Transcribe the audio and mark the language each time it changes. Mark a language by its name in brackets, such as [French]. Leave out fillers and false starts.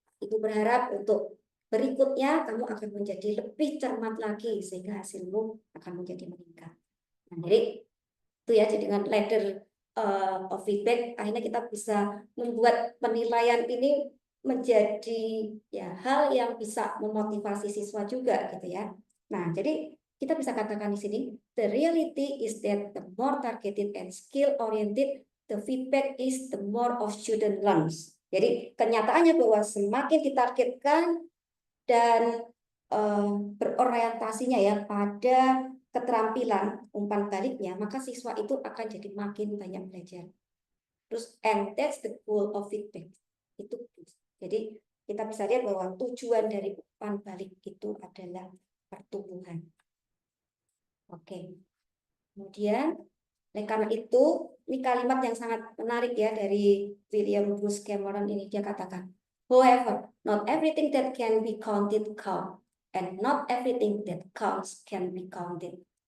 [Indonesian] Ibu berharap untuk berikutnya kamu akan menjadi lebih cermat lagi sehingga hasilmu akan menjadi meningkat. Nah, jadi itu ya, jadi dengan ladder of feedback akhirnya kita bisa membuat penilaian ini menjadi ya hal yang bisa memotivasi siswa juga gitu ya. Nah, jadi kita bisa katakan di sini, [English] the reality is that the more targeted and skill oriented the feedback is, the more of student learns. [Indonesian] Jadi kenyataannya bahwa semakin ditargetkan dan berorientasinya ya pada keterampilan umpan baliknya, maka siswa itu akan jadi makin banyak belajar. Terus, [English] and that's the goal of feedback. [Indonesian] Itu, jadi kita bisa lihat bahwa tujuan dari umpan balik itu adalah pertumbuhan. Oke. Kemudian, karena itu, ini kalimat yang sangat menarik ya dari William Bruce Cameron ini, dia katakan, [English] however, not everything that can be counted count, and not everything that counts can be counted.